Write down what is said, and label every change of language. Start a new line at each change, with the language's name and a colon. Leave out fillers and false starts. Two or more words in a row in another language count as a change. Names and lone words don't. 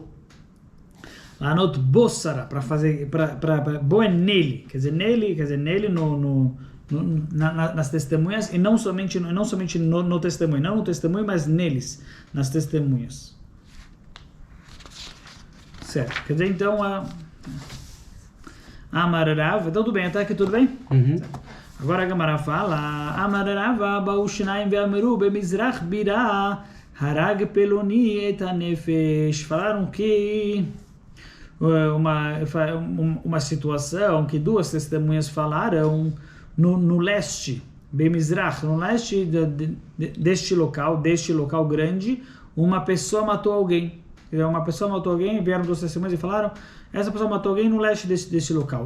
Hebrew: לענות בו סרה,
Portuguese: para fazer, bo é nele, quer dizer nele nas testemunhas, e não somente no testemunho, não no testemunho, mas neles, nas testemunhas. Certo, quer dizer, então,
Hebrew: אמר רב,
Portuguese: então tudo bem, até aqui tudo bem? Agora a Gemara fala,
Hebrew: אמר רב באו שנים ואמרו במזרח בירה הרג פלוני את הנפש.
Portuguese: Falaram que uma situação que duas testemunhas falaram no leste, Bemizrach, no leste deste local grande, uma pessoa matou alguém. Uma pessoa matou alguém, vieram duas testemunhas e falaram, essa pessoa matou alguém no leste deste local.